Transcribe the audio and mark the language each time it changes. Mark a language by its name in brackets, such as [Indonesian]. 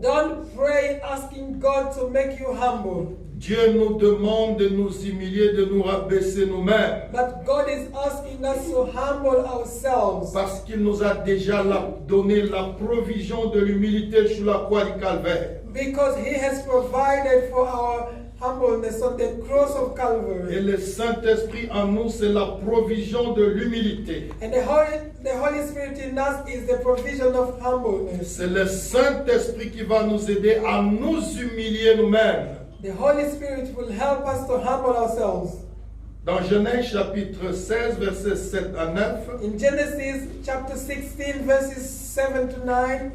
[English] Don't pray asking God to make you humble. [French] Dieu nous demande de nous humilier, de nous rabaisser nous-mêmes. [English] But God is asking us to humble ourselves. [French] Parce qu'il nous a déjà donné la provision de l'humilité sur la croix du Calvaire. [English] Because He has provided for our humbleness on the cross of [French] Et [English] Calvary. [French] le Saint-Esprit en nous, c'est la provision de l'humilité. [English] And the Holy Spirit in us is the provision of humbleness. [French] C'est le Saint-Esprit qui va nous aider à nous humilier nous-mêmes. [English] The Holy Spirit will help us to humble ourselves. [French] Dans Genèse chapitre 16, versets 7 à 9, [English] In Genesis chapter 16, verses 7 to 9,